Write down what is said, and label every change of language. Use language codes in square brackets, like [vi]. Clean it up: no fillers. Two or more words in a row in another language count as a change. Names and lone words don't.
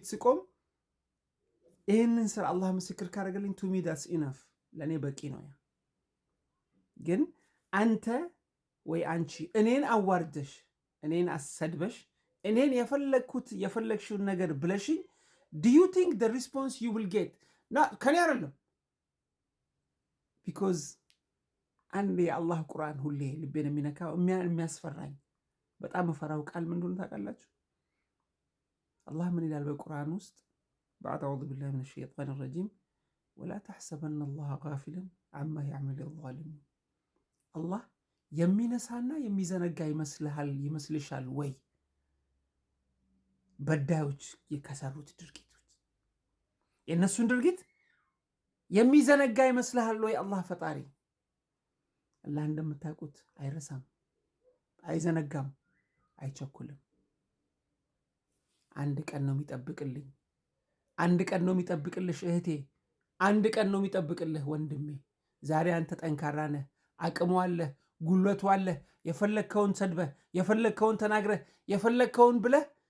[am] ስቆም ይህንን ስራ አላህ ምስክር ካደረገልኝ [en] to me that's enough፣ [am] ለእኔ በቂ ነው። ያ ግን አንተ ወይ አንቺ እኔን አዋርደሽ እኔን አሰድበሽ እኔን የፈለግሽውን ነገር ብለሽኝ [en] do you think the response you will get [am] ከኔ አይደለም። ቢኮዝ አንድ የአላህ ቁርአን ሁሌ ልቤን የሚነካው የሚያስፈራኝ በጣም መፈራው ቃል ምን እንደሆነ ታውቃላችሁ? አላህ ምን ይላል በቁርአን ውስጥ? [ar] بعد أعوذ بالله من الشيطان الرجيم ولا تحسبن الله غافلا عما يعمل الظالمون الله [am] የሚነሳና የሚዘነጋ ይመስልሻል ወይ? በዳዮች ከሰሩት ድርጊቶች የእነሱን ድርጊት የሚዘነጋ ይመስልሃል ወይ? አላህ ፈጣሪ አላህ እንደምታውቁት አይረሳም። አይዘነጋም፣ አይቸኩልም። አንድ ቀን ነው የሚጠብቅልኝ። አንድ ቀን ነው የሚጠብቅልሽ እህቴ። አንድ ቀን ነው የሚጠብቅልህ ወንድሜ። ዛሬ አንተ ጠንካራ ነህ፣ አቅሙ አለህ፣ ጉልበቱ አለህ። የፈለግከውን ሰድበህ፣ የፈለግከውን ተናግረህ፣ የፈለግከውን ብለህ